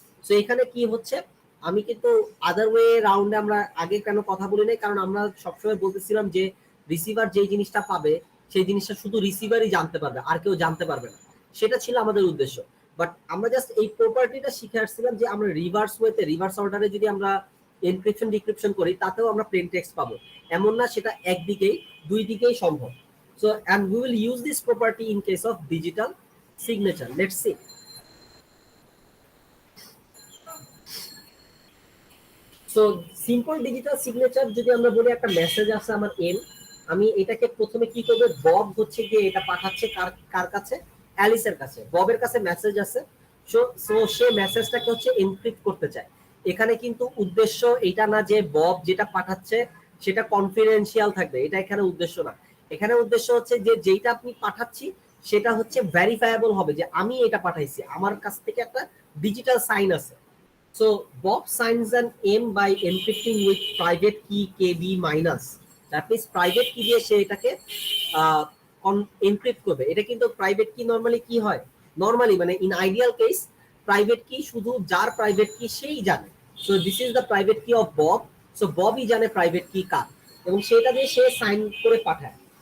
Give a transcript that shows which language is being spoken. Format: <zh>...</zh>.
<bn>So এখানে কি হচ্ছে, আমি কিন্তু আদার ওয়ে রাউন্ডে আমরা আগে কেন কথা বলি নাই, কারণ আমরা সবসময় বলতেছিলাম যে রিসিভার যে জিনিসটা পাবে সেই জিনিসটা শুধু রিসিভারই জানতে পারবে, আর কেউ জানতে পারবে না। সেটা ছিল আমাদের উদ্দেশ্য। বাট আমরা জাস্ট এই প্রপার্টিটা শিখে আসছিলাম যে আমরা রিভার্স ওয়েতে, রিভার্স অর্ডারে যদি আমরা এনক্রিপশন ডিক্রিপশন করি তাতেও আমরা প্লেন টেক্সট পাবো। এমন না সেটা একদিকেই, দুই দিকেই সম্ভব।</bn> <en>So, and we will use this property in case of digital signature. Let's see. So, simple digital signature</en> <bn>যদি আমরা বলি, একটা মেসেজ আছে আমার এম, আমি এটাকে প্রথমে কি করব, বব হচ্ছে গিয়ে এটা পাঠাচ্ছে কার কাছে, অ্যালিসের কাছে। ববের কাছে মেসেজ আছে, সো সে মেসেজটাকে হচ্ছে এনক্রিপ্ট করতে চায়। এখানে কিন্তু উদ্দেশ্য এটা না যে বব যেটা পাঠাচ্ছে সেটা কনফিডেন্সিয়াল থাকবে, এটা এখানে উদ্দেশ্য না। এখানে উদ্দেশ্য হচ্ছে যে যেটা আপনি পাঠাচ্ছি সেটা হচ্ছে ভেরিফায়েবল হবে, যে আমি এটা পাঠাইছি, আমার কাছ থেকে একটা ডিজিটাল সাইন আছে।</bn> <en>So Bob signs an M by encrypting with private key KB minus. That means private key</en> <bn>দিয়ে সে এটাকে এনক্রিপ্ট করবে। এটা কিন্তু প্রাইভেট কি নরমালি কি হয়, নরমালি মানে</bn> <en>in ideal case</en> <bn>প্রাইভেট কি শুধু যার প্রাইভেট কি সেই জানে।</bn> <en>So this is the private key of Bob.</en> <bn>সো ববই জানে প্রাইভেট কি কার, এবং সেটা দিয়ে সে সাইন করে পাঠায়।</bn>